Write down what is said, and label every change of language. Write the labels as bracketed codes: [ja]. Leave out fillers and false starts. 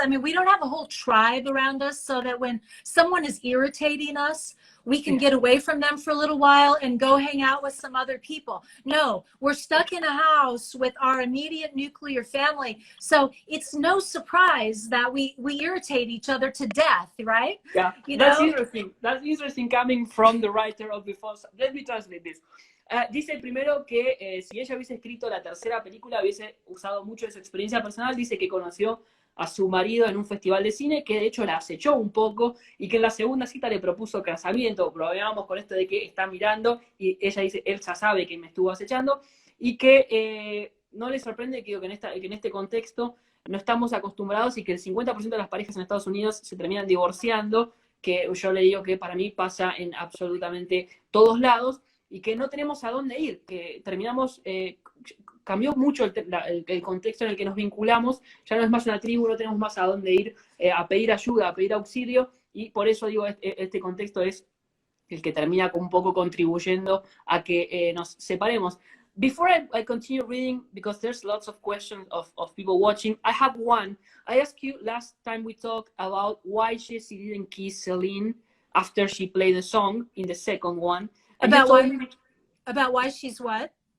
[en] I mean, we don't have a whole tribe around us, so that when someone is irritating us, we can get away from them for a little while and go hang out with some other people. No, we're stuck in a house with our immediate nuclear family. So it's no surprise that we irritate each other to death, right? Yeah, you that's know? interesting. That's interesting coming from the writer of Before. Let me translate this. [es] Dice primero que si ella hubiese escrito la tercera película, hubiese usado mucho de su experiencia personal. Dice que conoció a su marido en un festival de cine, que de hecho la acechó un poco, y que en la segunda cita le propuso casamiento. Probamos con esto de que está mirando, y ella dice, él ya sabe que me estuvo acechando, y que no le sorprende que en este contexto no estamos acostumbrados y que el 50% de las parejas en Estados Unidos se terminan divorciando, que yo le digo que para mí pasa en absolutamente todos lados, y que no tenemos a dónde ir, que terminamos, cambió mucho el contexto en el que nos vinculamos, ya no es más una tribu, no tenemos más a dónde ir a pedir ayuda, a pedir auxilio, y por eso digo, este contexto es el que termina un poco contribuyendo a que nos separemos. [en] Before I continue reading, because there's lots of questions of people watching, I have one. I asked you last time we talked about why Jessie didn't kiss Celine after she played the song in the second one. About why she's what?